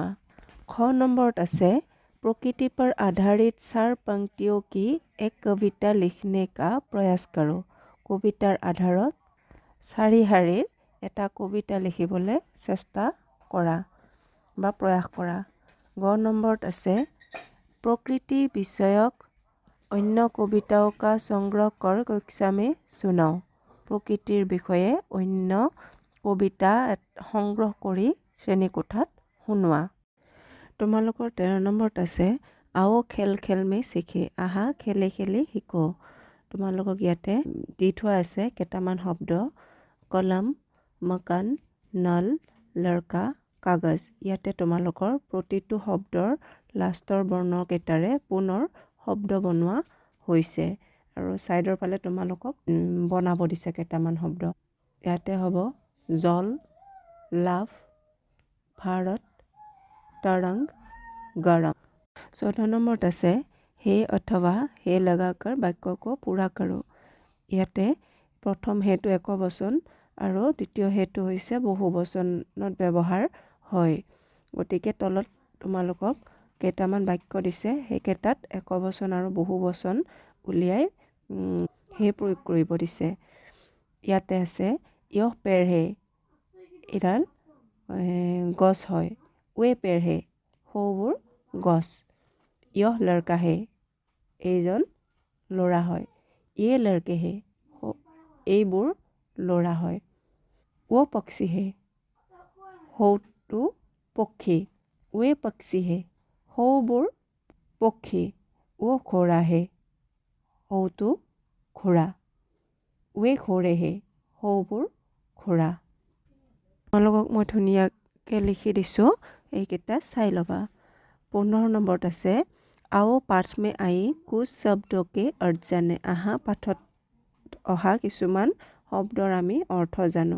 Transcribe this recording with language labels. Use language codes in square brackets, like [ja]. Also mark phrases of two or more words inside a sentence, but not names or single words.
[as] খ নম্বৰত আছে प्रकृति पर आधारित 4 पंक्तियों की एक कविता लिखने का प्रयास करो। কবিতাৰ আধাৰত 4 শাৰীৰ এটা কবিতা লিখিবলৈ চেষ্টা কৰা বা প্ৰয়াস কৰা। গ নম্বৰত আছে [hi] प्रकृति विषयक अन्य कविताओं का संग्रह कर कक्षा में सुनाओ। [as] প্ৰকৃতিৰ বিষয়ে অন্য কবিতা সংগ্ৰহ কৰি শ্ৰেণীকোঠাত শুনোৱা। তোমালোকৰ 13 নম্বৰত আছে [hi] आओ खेल खेल मे सीखे। [as] আহা খেলি খেলি শিকো। তোমালোকক ইয়াতে দি থোৱা আছে কেইটামান শব্দ কলম, মকান, নল, লড়কা, কাগজ। ইয়াতে তোমালোকৰ প্ৰতিটো শব্দৰ লাষ্টৰ বৰ্ণকেইটাৰে পুনৰ শব্দ বনোৱা হৈছে আৰু ছাইডৰ ফালে তোমালোকক বনাব দিছে কেইটামান শব্দ। ইয়াতে হ'ব জল, লাভ, ভাৰত, [hi] तरंग, गरम। [as] 14 নম্বৰত আছে [hi] हे अथवा हे लगाकर বাক্য को पूरा करो। [as] ইয়াতে প্ৰথম হেটো একবচন আৰু দ্বিতীয় হেটো হৈছে বহু বচনত ব্যৱহাৰ হয়। গতিকে তলত তোমালোকক কেইটামান বাক্য দিছে, সেইকেইটাত একবচন আৰু বহু বচন উলিয়াই হে প্ৰয়োগ কৰিব দিছে। ইয়াতে আছে [hi] यह पेड़ है, [as] এডাল গছ হয়। [hi] वे पेड़ है, [as] সৌবোৰ গছ। [hi] यह लड़का है, [as] এইজন ল'ৰা হয়। [hi] ये लड़के है, [as] এইবোৰ ল'ৰা হয়। [hi] वो पक्षी है, [as] সৌটো পক্ষী। [hi] वे पक्षी है, [as] সৌবোৰ পক্ষী। [hi] वो घोड़ा है, [as] সৌটো ঘোঁৰা। [hi] वे घोड़े है, [as] সৌবোৰ ঘোঁৰা। তোমালোকক মই ধুনীয়াকৈ লিখি দিছোঁ, এইকেইটা চাই ল'বা। 15 নম্বৰত আছে [hi] आओ पाठ मे आई कुछ शब्दके अर्थ जाने। [as] আহা পাঠত অহা কিছুমান শব্দৰ আমি অৰ্থ জানো।